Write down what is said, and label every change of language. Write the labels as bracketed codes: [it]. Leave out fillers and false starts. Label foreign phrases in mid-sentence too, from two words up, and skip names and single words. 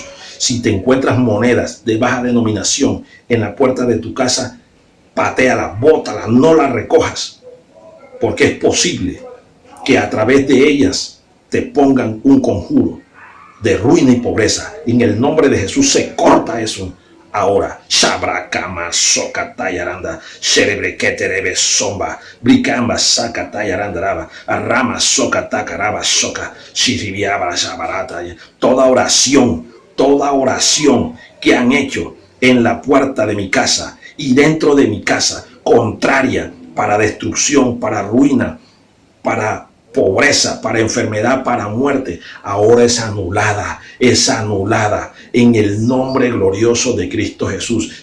[es] Si te encuentras monedas de baja denominación en la puerta de tu casa, patéalas, bótalas, no las recojas, porque es posible que a través de ellas te pongan un conjuro de ruina y pobreza. En el nombre de Jesús se corta eso ahora. Shabrakama soka tayaranda, sherebreketerebe somba, bricamba saka tayaranda, arrama soka takaraba soka, shiribiaba shabarata. Toda oración que han hecho en la puerta de mi casa y dentro de mi casa, contraria, para destrucción, para ruina, para pobreza, para enfermedad, para muerte, ahora es anulada en el nombre glorioso de Cristo Jesús.